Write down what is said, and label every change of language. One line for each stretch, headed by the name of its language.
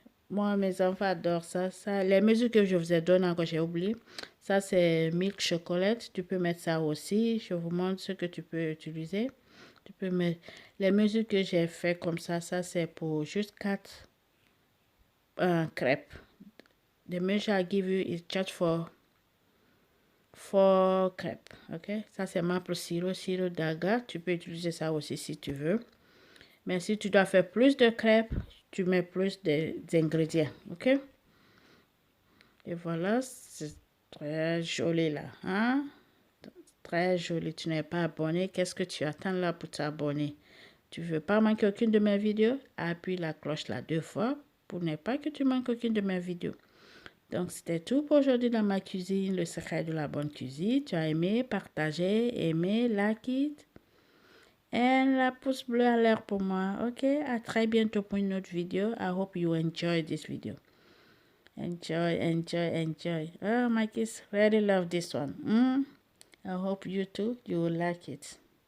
French: Moi, mes enfants adorent ça. Les mesures que je vous ai données, encore j'ai oublié. Ça, c'est milk chocolate. Tu peux mettre ça aussi. Je vous montre ce que tu peux utiliser. Tu peux mettre les mesures que j'ai fait comme ça. Ça, c'est pour juste 4 crêpes.
English: The measure I give you is just for 4 crêpes. Ok?
French: Ça, c'est maple sirop d'agar. Tu peux utiliser ça aussi si tu veux. Mais si tu dois faire plus de crêpes, tu mets plus d'ingrédients. Ok? Et voilà, c'est très joli là, hein? Très joli. Tu n'es pas abonné. Qu'est-ce que tu attends là pour t'abonner? Tu veux pas manquer aucune de mes vidéos? Appuie la cloche là 2 fois pour ne pas que tu manques aucune de mes vidéos. Donc, c'était tout pour aujourd'hui dans ma cuisine, le secret de la bonne cuisine. Tu as aimé, partagé, aimé, like it. Et la pouce bleu à l'air pour moi. Ok, à très bientôt pour une autre vidéo.
English: I hope you enjoy this video. Enjoy, enjoy, enjoy. Oh, my kids really love this one. I hope you too, you will like it.